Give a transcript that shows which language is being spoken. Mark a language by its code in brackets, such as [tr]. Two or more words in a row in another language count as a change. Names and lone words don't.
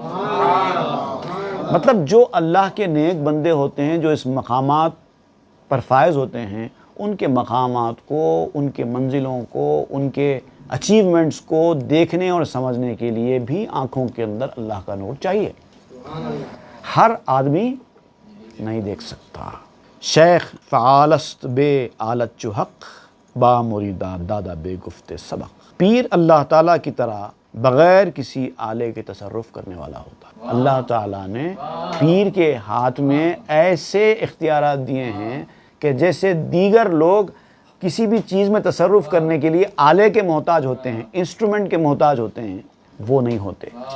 [ur] مطلب جو اللہ کے نیک بندے ہوتے ہیں، جو اس مقامات پر فائز ہوتے ہیں، ان کے مقامات کو، ان کے منزلوں کو، ان کے اچیومنٹس کو دیکھنے اور سمجھنے کے لیے بھی آنکھوں کے اندر اللہ کا نور چاہیے۔ ہر آدمی نہیں دیکھ سکتا۔ [fa] شیخ فعالست بے آلت چو حق، با مریداں دادا بے گفت سبق۔ [ur] پیر اللہ تعالیٰ کی طرح بغیر کسی آلے کے تصرف کرنے والا ہوتا ہے۔ اللہ تعالیٰ نے پیر کے ہاتھ میں ایسے اختیارات دیے ہیں کہ جیسے دیگر لوگ کسی بھی چیز میں تصرف کرنے کے لیے آلے کے محتاج ہوتے ہیں، انسٹرومنٹ کے محتاج ہوتے ہیں، وہ نہیں ہوتے۔